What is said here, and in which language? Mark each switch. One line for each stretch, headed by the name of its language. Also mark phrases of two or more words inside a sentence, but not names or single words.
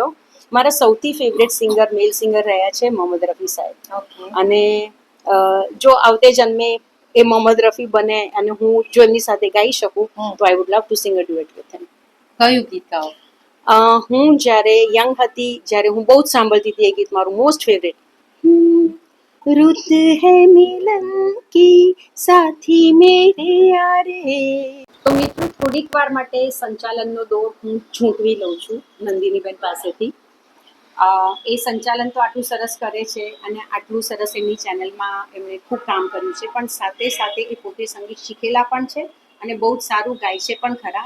Gujarati: મારા સૌથી
English: favourite singer male singer
Gujarati: રહ્યા છે મોહમ્મદ રફી સાહેબ. ઓકે. અને જો આવતે જન્મે એ મોહમ્મદ રફી બને અને હું જો એમની સાથે ગાઈ શકું તો
English: I would love to sing a duet with him.
Gujarati: કયું ગીત ગાઓ? હું જ્યારે યંગ હતી, જ્યારે હું બહુ જ સાંભળતી હતી, એ ગીત મારું
English: most favourite.
Hindi: रुत है मिलन की साथी मेरे यारे.
Gujarati: તો મિત્રો થોડીક વાર માટે સંચાલનનો દોર હું ઝૂંટવી લઉં છું નંદિનીબેન પાસેથી. એ સંચાલન તો આટલું સરસ કરે છે અને આટલું સરસ એમની ચેનલમાં એમણે ખૂબ કામ કર્યું છે, પણ સાથે સાથે એ પોતે સંગીત શીખેલા પણ છે અને બહુ જ સારું ગાય છે પણ ખરા.